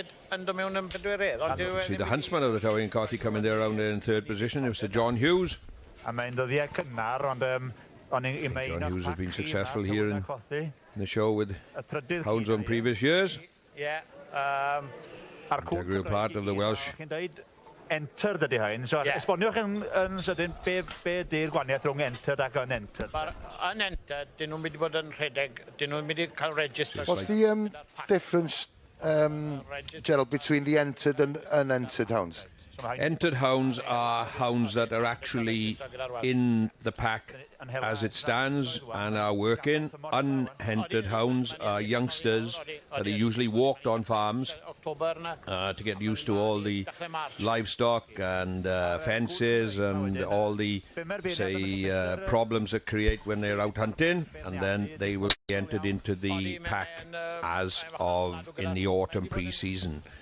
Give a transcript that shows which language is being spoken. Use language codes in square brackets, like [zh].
[en] And see the huntsman of the Howie and Carthy coming there around there in 3rd position, Mr. John Hughes. John Hughes has been successful here in the show with hounds on previous years. Integral part of the Welsh. [cy] Enter dydy hyn. So, esboniwch yn sydyn, be di'r gwaniaeth rhwng entered ac unentered? Yn entered, dyn nhw'n mynd i bod yn rhedeg, dyn nhw'n mynd i cael register. [en] What's the difference, Gerald, between the entered and unentered hounds? Entered hounds are hounds that are actually in the pack as it stands and are working. Unentered hounds are youngsters that are usually walked on farms to get used to all the livestock and fences and all the, say, problems that create when they're out hunting, and then they will be entered into the pack as of in the autumn pre-season.